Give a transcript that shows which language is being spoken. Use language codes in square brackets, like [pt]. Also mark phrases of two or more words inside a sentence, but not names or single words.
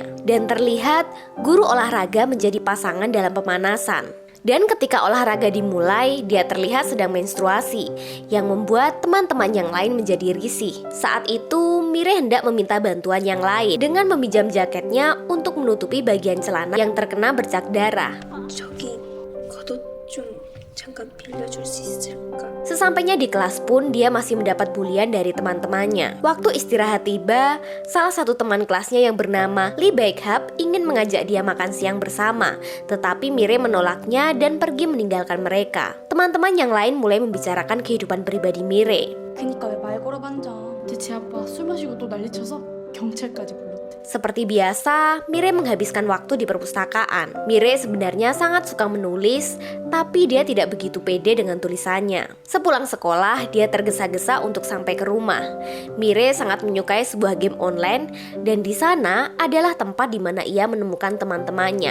[id] Dan terlihat guru olahraga menjadi pasangan dalam pemanasan. Dan ketika olahraga dimulai, dia terlihat sedang menstruasi, yang membuat teman-teman yang lain menjadi risih. Saat itu, Mirei hendak meminta bantuan yang lain dengan meminjam jaketnya untuk menutupi bagian celana yang terkena bercak darah. [ko] 저기 겉옷 좀 잠깐 빌려줄 수 있을까? [id] Sesampainya di kelas pun dia masih mendapat bulian dari teman-temannya. Waktu istirahat tiba, salah satu teman kelasnya yang bernama Lee Baek-hap ingin mengajak dia makan siang bersama, tetapi Mirei menolaknya dan pergi meninggalkan mereka. Teman-teman yang lain mulai membicarakan kehidupan pribadi Mirei. [ko] 그니까 왜 말 걸어봤자 제 아빠 술 마시고 또 난리쳐서 경찰까지 불렀대. [id] Seperti biasa, Mirei menghabiskan waktu di perpustakaan. Mirei sebenarnya sangat suka menulis, tapi dia tidak begitu pede dengan tulisannya. Sepulang sekolah, dia tergesa-gesa untuk sampai ke rumah. Mirei sangat menyukai sebuah [en] game online, [id] dan di sana adalah tempat di mana ia menemukan teman-temannya.